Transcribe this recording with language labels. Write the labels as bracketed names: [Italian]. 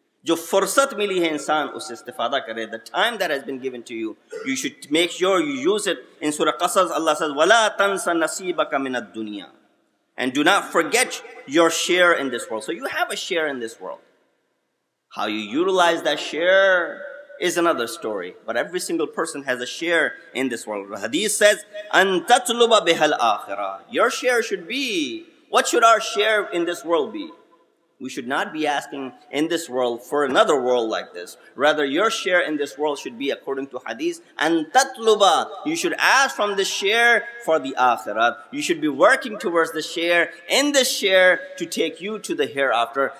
[Urdu] Jo fursat mili hai insan usse istifada kare. [English] The time that has been given to you, you should make sure you use it. In Surah Qasas, Allah says, [Arabic] وَلَا تَنْسَ نَصِيبَكَ مِنَ الدُّنْيَا. [English] And do not forget your share in this world. So you have a share in this world. How you utilize that share is another story. But every single person has a share in this world. The hadith says, [Arabic] أَن تَطْلُبَ بِهَا الْآخِرَةِ. [English] Your share should be, what should our share in this world be? We should not be asking in this world for another world like this. Rather, your share in this world should be according to hadith. And tatluba, you should ask from the share for the akhirat. You should be working towards the share, in the share, to take you to the hereafter.